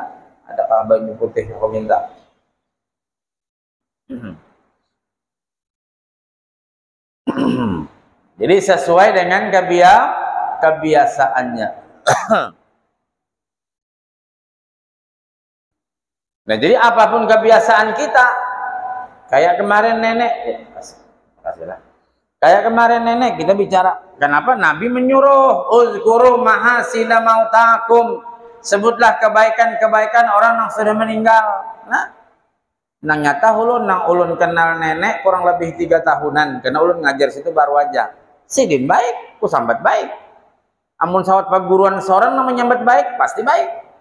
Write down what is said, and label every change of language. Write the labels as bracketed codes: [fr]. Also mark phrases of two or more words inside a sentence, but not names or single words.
[id] Ada baju putih yang kau minta? Jadi sesuai dengan kebiasaannya. Nah, jadi apapun kebiasaan kita, kayak kemarin nenek, kasihlah. Kayak kemarin nenek kita bicara, kenapa Nabi menyuruh [ar] اذكروا محاسن موتاكم, [id] sebutlah kebaikan-kebaikan orang yang sudah meninggal. [bjn] Nah, nang nyata ulun kenal nenek kurang lebih 3 tahunan, karena ulun ngajar situ baru aja. Sidin baik, ku sambat baik. Amun sawat perguruan seorang namanya nyambat baik, pasti baik.